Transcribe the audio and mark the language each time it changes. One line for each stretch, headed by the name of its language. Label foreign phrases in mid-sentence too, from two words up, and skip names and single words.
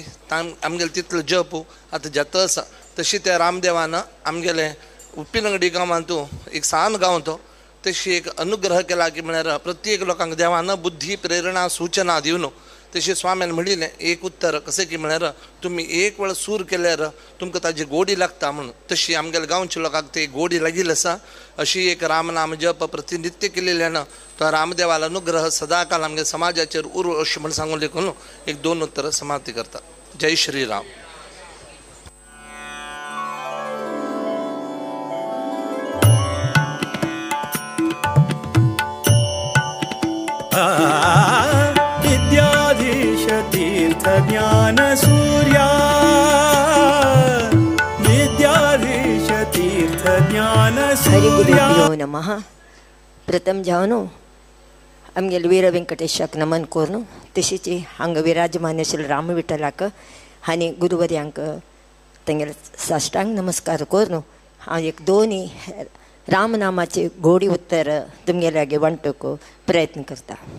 Konkani: आमगेले तितलो जप आतां जाता आसा. तशी त्या रामदेवानं आमगेले उप्पिनंगडी गांवांत एक सान गांव तो तशी एक अनुग्रह केला की म्हळ्यार प्रत्येक लोकांक देवानं बुद्धी प्रेरणा सूचना दिवन तशी स्वाम्यान म्हणिल्लें एक उत्तर कशें की म्हळ्यार तुमी एक वेळ सूर केल्यार तुमकां ताजी गोडी लागता म्हणून तशी आमगेल्या गांवच्या लोकांक ती गोडी लागिल्ली आसा. अशी एक रामनाम जप प्रतिनित्य केलेल्यानं तो रामदेवाला अनुग्रह सदाकाल आमगे समाजाचेर उर अशें म्हण सांगून लेखून एक 2 उत्तर समाप्ती करता. जय श्रीराम.
Sanskrit: विद्याधीश तीर्थ ज्ञान सूर्या विद्याधीश तीर्थ ज्ञान सूर्या. हरिगुरुभ्यो नमः.
Konkani: प्रथम जावन आमगेले वीर व्यंकटेशाक नमन करून तशीच हांगा विराजमान आशिल्ले राम विठ्ठलाक आनी गुरुवर्यांक तेंगेले साश्टांग नमस्कार करून हांव एक 2 रामनामाचे गोडी उत्तर तुमगेल्यागे वांटूंक प्रयत्न करता.